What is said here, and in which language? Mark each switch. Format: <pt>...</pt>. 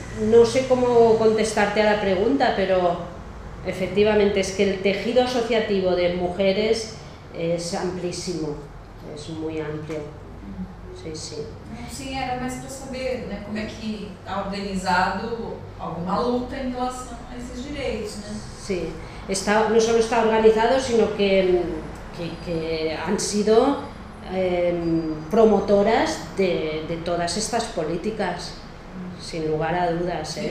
<es>No sé cómo contestarte a la pregunta, pero Efectivamente, es que el tejido asociativo de mujeres es amplísimo, es muy amplio. Sí, sí.</es> <pt>Sim, era mais para saber, né, como é que está organizado alguma luta em relação a esses direitos, né? Sim, está, não só está organizado,</pt> <es>sino que han sido promotoras de todas estas políticas, sin lugar a dudas, ¿eh?</es>